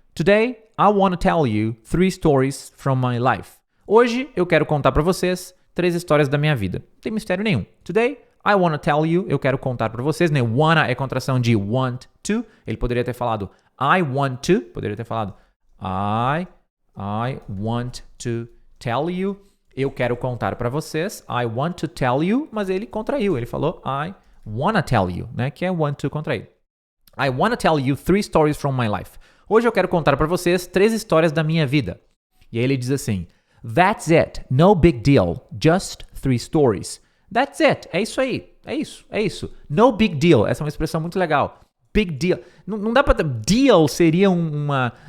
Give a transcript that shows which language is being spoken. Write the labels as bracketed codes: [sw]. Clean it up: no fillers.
[en] Today, I want to tell you 3 stories from my life. [pt] Hoje, eu quero contar para vocês 3 histórias da minha vida. Não tem mistério nenhum. [en] Today, I want to tell you. [pt] Eu quero contar para vocês, né? Wanna é contração de want to. Ele poderia ter falado [en] I want to. [pt] Poderia ter falado [en] I want to tell you. [pt] Eu quero contar para vocês. [en] I want to tell you. [pt] Mas ele contraiu. Ele falou [en] I wanna tell you, [pt] né? Que é [en] want to contraído. I wanna tell you 3 stories from my life. [pt] Hoje eu quero contar para vocês 3 histórias da minha vida. E aí ele diz assim. [en] That's it. No big deal. Just 3 stories. That's it. [pt] É isso aí. É isso. [en] No big deal. [pt] Essa é uma expressão muito legal. [en] Big deal. [pt] Não dá pra... Deal seria uma...